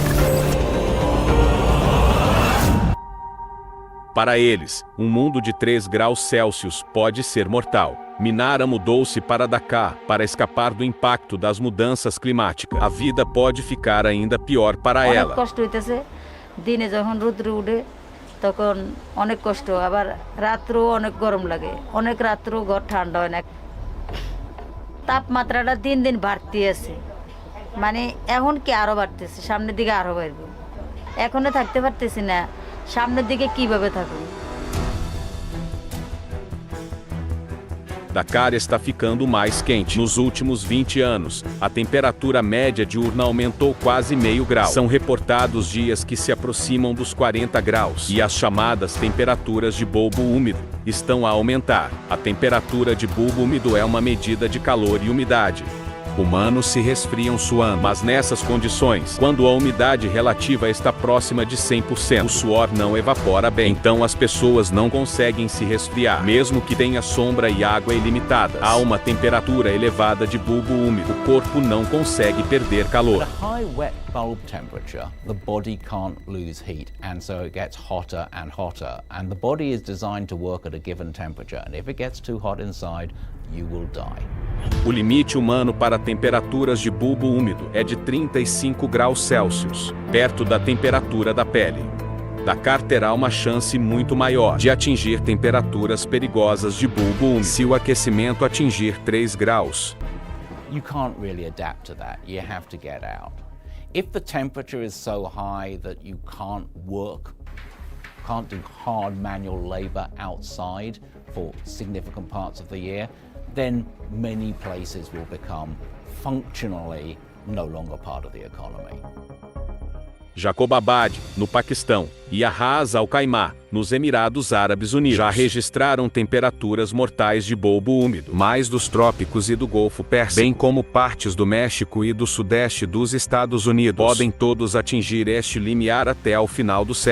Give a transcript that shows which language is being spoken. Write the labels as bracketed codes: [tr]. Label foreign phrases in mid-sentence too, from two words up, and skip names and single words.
[pt] Para eles, um mundo de 3 graus Celsius pode ser mortal. Minara mudou-se para Dhaka para escapar do impacto das mudanças climáticas. A vida pode ficar ainda pior para ela. [bn] কষ্ট হইতেছে দিনে যখন রৌদ্র উঠে তখন অনেক কষ্ট আবার রাত্রেও অনেক গরম লাগে অনেক রাত্রেও ঘর ঠান্ডা হয় না তাপমাত্রাটা দিন দিন বাড়তে আছে মানে এখন কি আরো বাড়তেছে সামনের দিকে আরো বাড়বে এখনো থাকতে পারতেছি না সামনের দিকে কিভাবে থাকব [pt] Dakar está ficando mais quente. Nos últimos 20 anos, a temperatura média diurna aumentou quase meio grau. São reportados dias que se aproximam dos 40 graus. E as chamadas temperaturas de bulbo úmido estão a aumentar. A temperatura de bulbo úmido é uma medida de calor e umidade. Humanos se resfriam suando, mas nessas condições, quando a umidade relativa está próxima de 100%, o suor não evapora bem, então as pessoas não conseguem se resfriar, mesmo que tenha sombra e água ilimitadas. Há uma temperatura elevada de bulbo úmido, o corpo não consegue perder calor. [en] At a high wet bulb temperature, the body can't lose heat, and so it gets hotter and hotter, and the body is designed to work at a given temperature, and if it gets too hot inside, you will die. [pt] O limite humano para temperaturas de bulbo úmido é de 35 graus Celsius, perto da temperatura da pele. Dakar terá uma chance muito maior de atingir temperaturas perigosas de bulbo úmido se o aquecimento atingir 3 graus. [en] You can't really adapt to that. You have to get out. If the temperature is so high that you can't work, can't do hard manual labor outside for significant parts of the year, then many places will become functionally no longer part of the economy. [pt] Jacobabad, no Paquistão, e Ras Al Khaimah, nos Emirados Árabes Unidos, já registraram temperaturas mortais de bulbo úmido, mais dos trópicos e do Golfo Pérsico, bem como partes do México e do sudeste dos Estados Unidos. Podem todos atingir este limiar até ao final do século.